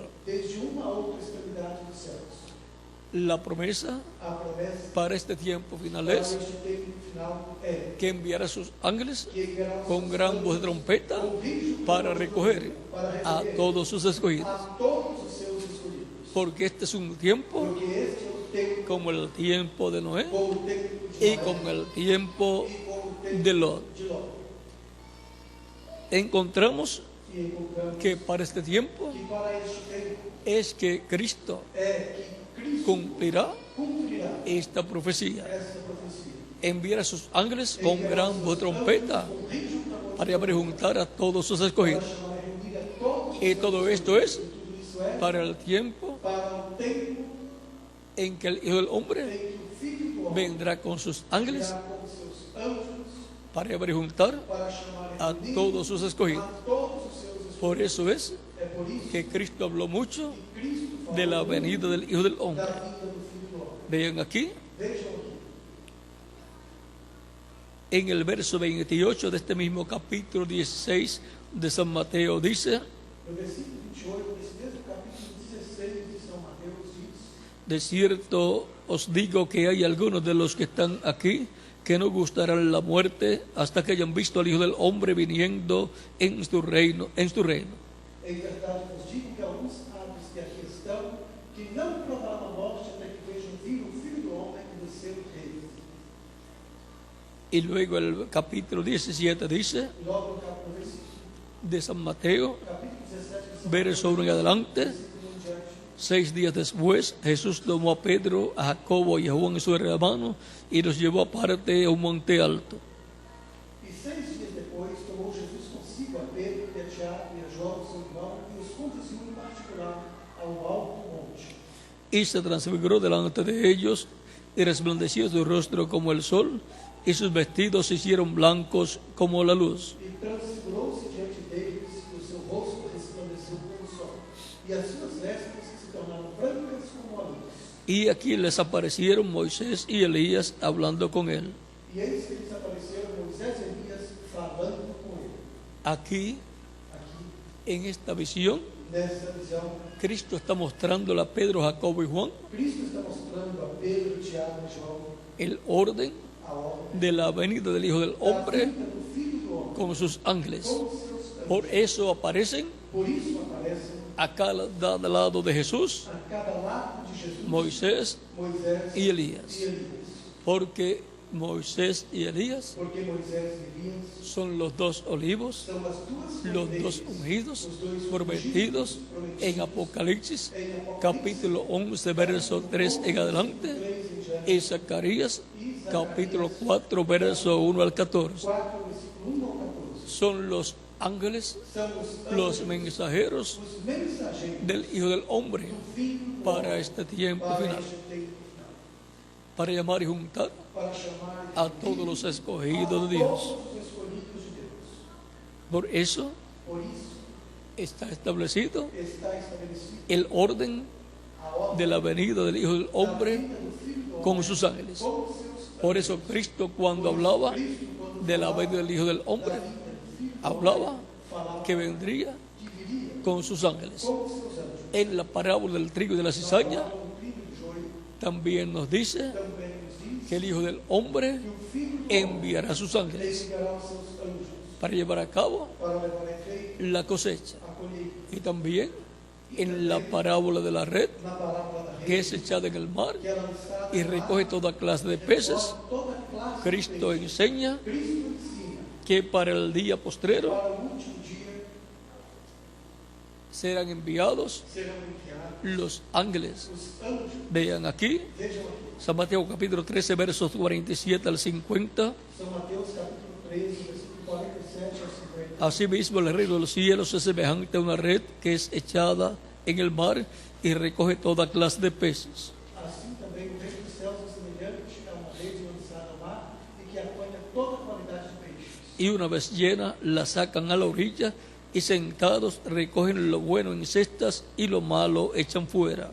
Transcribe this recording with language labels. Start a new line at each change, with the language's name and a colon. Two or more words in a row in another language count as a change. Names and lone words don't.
Portuguese: desde uma a outra extremidade dos céus.
Spanish: La promesa
Portuguese: A promessa
Spanish: para este tiempo final para es
Portuguese: este tempo final é
Spanish: que enviará a sus ángeles
Portuguese: que enviará os
Spanish: con
Portuguese: seus
Spanish: gran
Portuguese: anjos
Spanish: voz de trompeta
Portuguese: com rígido
Spanish: para recoger
Portuguese: para a recolher
Spanish: todos sus escogidos.
Portuguese: a todos os seus escolhidos.
Spanish: Porque este es un tiempo
Portuguese: Porque este é o tempo,
Spanish: como el tiempo de Noé
Portuguese: como o tempo de
Spanish: y
Portuguese: Noé,
Spanish: como el tiempo
Portuguese: e como o tempo
Spanish: de Lot.
Portuguese: de Ló.
Spanish: Encontramos
Portuguese: E encontramos
Spanish: que para este tiempo
Portuguese: que para este tempo
Spanish: es que Cristo
Portuguese: é que Cristo
Spanish: cumplirá
Portuguese: cumprirá
Spanish: esta profecía.
Portuguese: esta profecia.
Spanish: Enviará a sus ángeles con gran voz de trompeta
Portuguese: Com rígido clamor
Spanish: para juntar a todos sus escogidos.
Portuguese: para chamar a reunir a todos.
Spanish: Y todo esto es
Portuguese: Tudo isso é
Spanish: para el tiempo
Portuguese: para o tempo
Spanish: en que el Hijo del Hombre
Portuguese: em que o Filho do Homem
Spanish: vendrá con sus ángeles
Portuguese: virá com seus anjos
Spanish: para juntar
Portuguese: para chamar a reunir
Spanish: todos sus escogidos.
Portuguese: a todos os seus escolhidos.
Spanish: Por eso es
Portuguese: É por isso
Spanish: que Cristo habló mucho
Portuguese: que Cristo falou
Spanish: de la venida del Hijo del
Portuguese: da
Spanish: Hombre.
Portuguese: vinda do Filho do Homem.
Spanish: Vean aquí,
Portuguese: Vejam aqui,
Spanish: en el verso 28 de este mismo capítulo 16 de San Mateo, dice:
Portuguese: no versículo 28 desse mesmo capítulo 16 de São Mateus diz:
Spanish: de cierto os digo que hay algunos de los que están aquí que no gustarán la muerte hasta que hayan visto al Hijo del Hombre viniendo en su reino.
Portuguese: Em verdade vos digo que alguns sábios que aqui estão, que não provarão a morte até que vejam vir o Filho do Homem no seu reino.
Spanish: Y luego el capítulo 17 dice,
Portuguese: E logo no versículo
Spanish: de San Mateo,
Portuguese: capítulo 17 de São
Spanish: verso 1 en adelante:
Portuguese: versículo 1 em diante.
Spanish: 6 días después, Jesús tomó a Pedro, a Jacobo y a Juan, su hermano, y los llevó aparte a un monte alto.
Portuguese: E 6 dias depois tomou Jesus consigo a Pedro, e a Tiago e a João, seu irmão, e os conduziu em particular ao alto monte.
Spanish: Y se transfiguró delante de ellos, y resplandeció su rostro como el sol, y sus vestidos se hicieron blancos como la luz.
Portuguese: E transfigurou-se diante deles, e o seu rosto resplandeceu como o sol, e as suas vestes se tornaram brancas como a luz.
Spanish: Y aquí les aparecieron Moisés y Elías hablando con él.
Portuguese: E eis que lhes apareceram Moisés e Elias falando com ele.
Spanish: Aquí,
Portuguese: Aqui,
Spanish: en esta visión,
Portuguese: nessa visão,
Spanish: Cristo está mostrando a Pedro, Jacobo y Juan
Portuguese: Cristo está mostrando a Pedro, Tiago e João
Spanish: el orden
Portuguese: a ordem
Spanish: de la venida del Hijo del
Portuguese: da
Spanish: Hombre
Portuguese: vinda do Filho do Homem
Spanish: con sus ángeles.
Portuguese: com seus anjos.
Spanish: Por eso aparecen
Portuguese: Por isso aparecem
Spanish: a cada lado de Jesús
Portuguese: a cada lado de Jesus
Spanish: Moisés
Portuguese: Moisés
Spanish: y Elías.
Portuguese: e Elias.
Spanish: Porque Moisés y Elías
Portuguese: Porque Moisés e Elias
Spanish: son los dos olivos,
Portuguese: são as duas
Spanish: los
Portuguese: colheitas,
Spanish: dos ungidos,
Portuguese: os dois
Spanish: prometidos
Portuguese: ungidos,
Spanish: en Apocalipsis,
Portuguese: em Apocalipse,
Spanish: capítulo 11, verso 3 en adelante,
Portuguese: 3 em diante,
Spanish: y Zacarías, capítulo 4, verso 1 al 14.
Portuguese: 4, versículo 1 ao 14.
Spanish: Son los ángeles,
Portuguese: São
Spanish: los mensajeros
Portuguese: os mensageiros
Spanish: del Hijo del Hombre
Portuguese: do Filho do
Spanish: para
Portuguese: Homem
Spanish: este tiempo
Portuguese: para
Spanish: final,
Portuguese: este tempo final,
Spanish: para llamar y juntar
Portuguese: para chamar
Spanish: a todos los escogidos de
Portuguese: a
Spanish: Dios.
Portuguese: todos os escolhidos de Deus.
Spanish: Por eso
Portuguese: Por isso
Spanish: está establecido
Portuguese: está estabelecido
Spanish: el orden
Portuguese: a ordem
Spanish: de la venida del Hijo del
Portuguese: da
Spanish: Hombre
Portuguese: vinda do Filho do
Spanish: con
Portuguese: Homem
Spanish: sus ángeles.
Portuguese: com seus
Spanish: Por eso Cristo, cuando hablaba
Portuguese: Cristo, quando
Spanish: de la
Portuguese: falava
Spanish: venida del Hijo del
Portuguese: da
Spanish: Hombre,
Portuguese: vinda do
Spanish: hablaba
Portuguese: falava
Spanish: que vendría
Portuguese: que viria
Spanish: con sus ángeles.
Portuguese: com os seus anjos.
Spanish: En la parábola del trigo y de la cizaña
Portuguese: Fala do trigo e do joio,
Spanish: también nos dice
Portuguese: também nos diz
Spanish: que el Hijo del Hombre
Portuguese: que o Filho do Homem
Spanish: enviará a sus ángeles
Portuguese: enviará os seus anjos
Spanish: para llevar a cabo
Portuguese: para levar a efeito
Spanish: la cosecha.
Portuguese: a colheita.
Spanish: Y también en la parábola de la red,
Portuguese: Na parábola da
Spanish: que
Portuguese: rede,
Spanish: es echada en el mar
Portuguese: que é lançada
Spanish: y
Portuguese: no
Spanish: recoge
Portuguese: mar,
Spanish: toda clase de peces,
Portuguese: toda classe de
Spanish: Cristo
Portuguese: peixe.
Spanish: enseña
Portuguese: Cristo ensina
Spanish: que para el día postrero
Portuguese: para o último dia
Spanish: serán enviados
Portuguese: serão enviados
Spanish: los ángeles.
Portuguese: os anjos.
Spanish: Vean aquí,
Portuguese: Vejam aqui,
Spanish: San Mateo capítulo 13, versos 47 al 50.
Portuguese: São Mateus capítulo 13, versículo 47 ao 50.
Spanish: Asimismo, el reino de los cielos es semejante a una red que es echada en el mar y recoge toda clase de peces.
Portuguese: Assim também o reino dos céus é semelhante a uma rede lançada ao mar e que apanha toda a qualidade de peixes.
Spanish: Y una vez llena, la sacan a la orilla y sentados recogen lo bueno en cestas y lo malo echan fuera.